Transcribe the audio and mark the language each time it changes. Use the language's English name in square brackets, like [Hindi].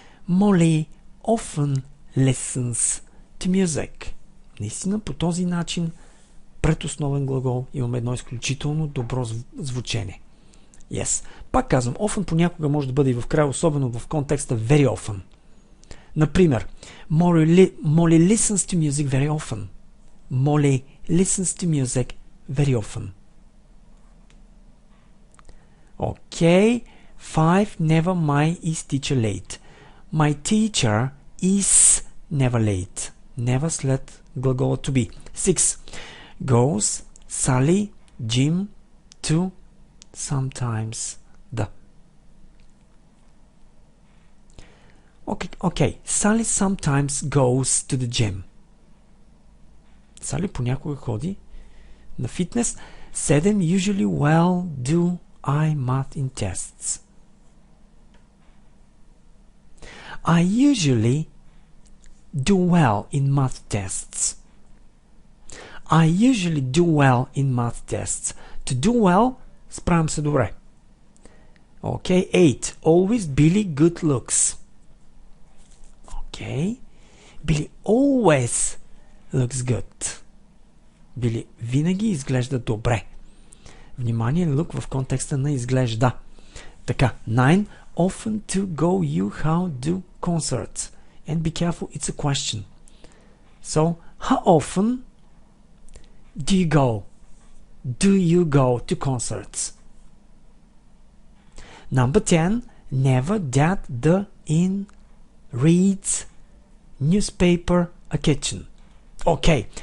[English] Molly often listens to music. [Bulgarian] Наистина по този начин пред основен глагол имаме едно изключително добро звучение. [English] Yes. [Bulgarian] Пак казвам, often понякога може да бъде и в края, особено в контекста very often. [English] Например, Molly listens to music very often. Molly listens to music very often. Okay. 5. Never my is teacher late. My teacher is never late. Never [Bulgarian] след глагола [English] to be. 6. Goes Sally, Jim to sometimes the. Okay. Sally sometimes goes to the gym. [Bulgarian] Sally понякога ходи на фитнес. 7. [English] Usually well do I math in tests. I usually do well in math tests. I usually do well in math tests. To do well, [Bulgarian] справям се добре. [English] Okay. 8. Always Billy good looks. Okay. Billy always looks good. [Bulgarian] Billy винаги изглежда добре. Внимание, look в контекста на изглежда. Така. 9. [English] Often to go you how do concerts. And be careful, it's a question. So, how often do you go? Do you go to concerts? Number 10. Never that the in reads newspaper a kitchen. Okay.